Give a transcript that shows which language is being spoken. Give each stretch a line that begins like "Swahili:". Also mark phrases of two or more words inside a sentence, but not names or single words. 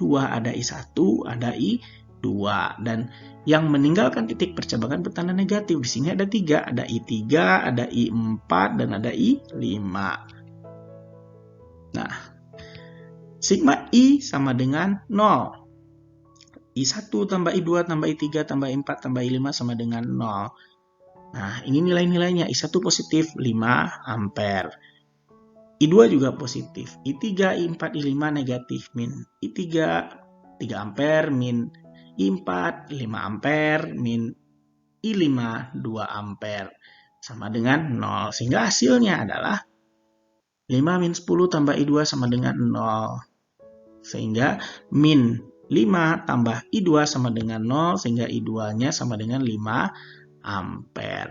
Indonesian: Ada I1, ada I2. Dan yang meninggalkan titik percabangan bertanda negatif. Di sini ada 3, ada I3, ada I4, dan ada I5. Nah, sigma I sama dengan 0. I1 tambah I2 tambah I3 tambah I4 tambah I5 sama dengan 0. Nah, ini nilai-nilainya. I1 positif 5 ampere. I2 juga positif. I3, I4, I5 negatif. Min I3 3 ampere, min I4 5 ampere, min I5 2 ampere. Sama dengan 0. Sehingga hasilnya adalah 5 min 10 tambah I2 sama dengan 0. Sehingga min 5 tambah I2 sama dengan 0. Sehingga I2-nya sama dengan 5 ampere.